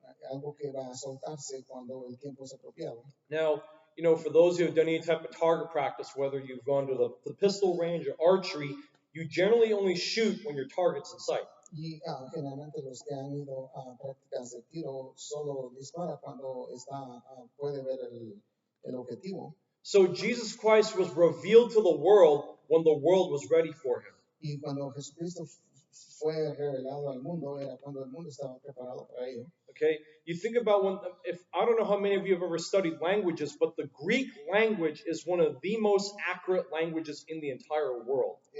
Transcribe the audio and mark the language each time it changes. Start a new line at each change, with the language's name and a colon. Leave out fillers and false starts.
Spanish: algo que va a soltarse cuando el tiempo es apropiado.
English: Now, you know, for those who have done any type of target practice, whether you've gone to the pistol range or archery, you generally only shoot when your target's in sight.
Spanish: Y generalmente los que han ido a prácticas de tiro solo dispara cuando puede ver el objetivo.
English: So Jesus Christ was revealed to the world when the world was ready for Him.
Spanish: Y cuando Jesucristo fue revelado al mundo era cuando el mundo estaba preparado para ello.
English: Okay, you think about I don't know how many of you have ever studied languages, but the Greek language is one of the most accurate languages in the entire world.